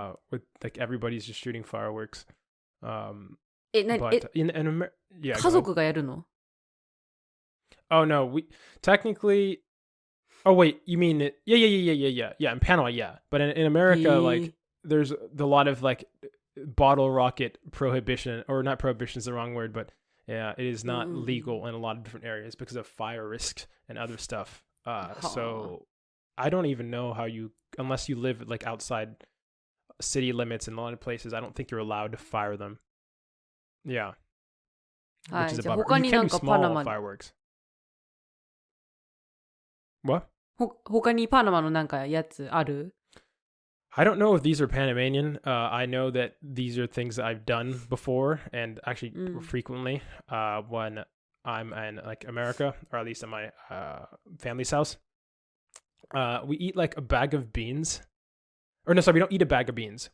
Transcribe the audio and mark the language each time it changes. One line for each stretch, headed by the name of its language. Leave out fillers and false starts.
English: With like everybody's just shooting fireworks. In America,
Japanese: 家族がやるの?
English: Oh no, we technically. Oh wait, you mean it? Yeah. In Panama, yeah, but in America, like there's a lot of like bottle rocket prohibition, or not prohibition is the wrong word, but yeah, it is not legal in a lot of different areas because of fire risks and other stuff. So I don't even know how unless you live like outside city limits in a lot of places, I don't think you're allowed to fire them. Yeah, which is a bummer. You can do small fireworks. What?
Japanese: 他にパナマのなんかやつある?
English: I don't know if these are Panamanian. I know that these are things that I've done before and actually frequently when I'm in like America, or at least in my family's house. We eat like a bag of beans. Or no, sorry, we don't eat a bag of beans.